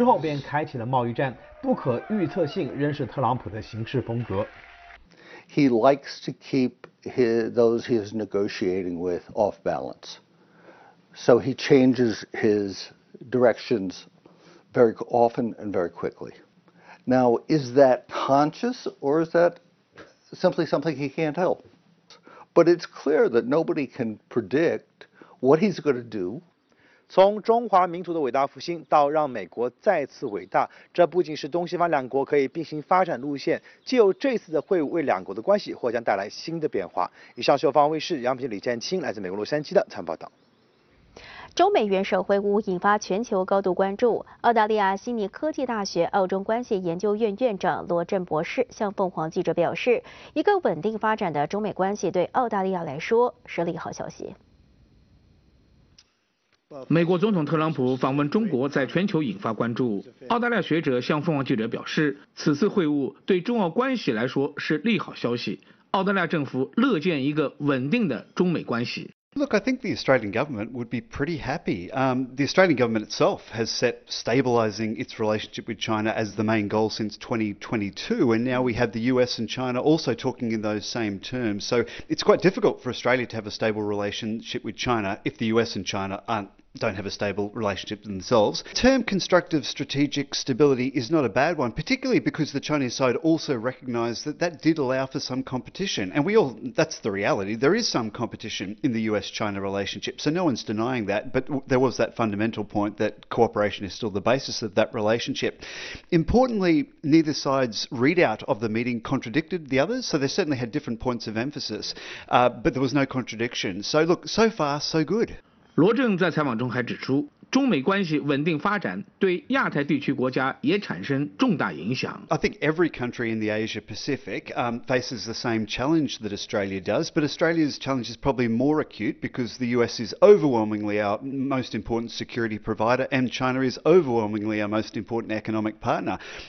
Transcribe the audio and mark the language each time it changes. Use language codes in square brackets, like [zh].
[zh] 之后便开启了贸易战，不可预测性仍是特朗普的行事风格。 [en] He likes to keep those he is negotiating with off balance. So he changes his directions very often and very quickly. Now, is that conscious or is that simply something he can't help? But it's clear that nobody can predict what he's going to do. [zh] 从中华民族的伟大复兴到让美国再次伟大，这不仅是东西方两国可以并行发展路线，借由这次的会晤为两国的关系或将带来新的变化。以上是由方卫视、杨平、李建清来自美国洛杉矶的采访报道。中美元首会晤引发全球高度关注。澳大利亚悉尼科技大学澳中关系研究院院长罗振博士向凤凰记者表示，一个稳定发展的中美关系对澳大利亚来说是利好消息。美国总统特朗普访问中国在全球引发关注。澳大利亚学者向凤凰记者表示，此次会晤对中澳关系来说是利好消息。澳大利亚政府乐见一个稳定的中美关系。 [en] Look, I think the Australian government would be pretty happy. The Australian government itself has set stabilizing its relationship with China as the main goal since 2022, and now we have the US and China also talking in those same terms. So it's quite difficult for Australia to have a stable relationship with China if the US and China don't have a stable relationship themselves. The term constructive strategic stability is not a bad one, particularly because the Chinese side also recognized that that did allow for some competition. And we all, that's the reality. There is some competition in the US-China relationship. So no one's denying that. But there was that fundamental point that cooperation is still the basis of that relationship. Importantly, neither side's readout of the meeting contradicted the others. So they certainly had different points of emphasis, but there was no contradiction. So look, so far, so good. [zh] 罗正在采访中还指出，中美关系稳定发展对亚太地区国家也产生重大影响。 [en] I think every country in the Asia Pacific faces the same challenge that Australia does, but Australia's challenge is probably more acute because the US is overwhelmingly our most important security provider and China is overwhelmingly our most important economic partner.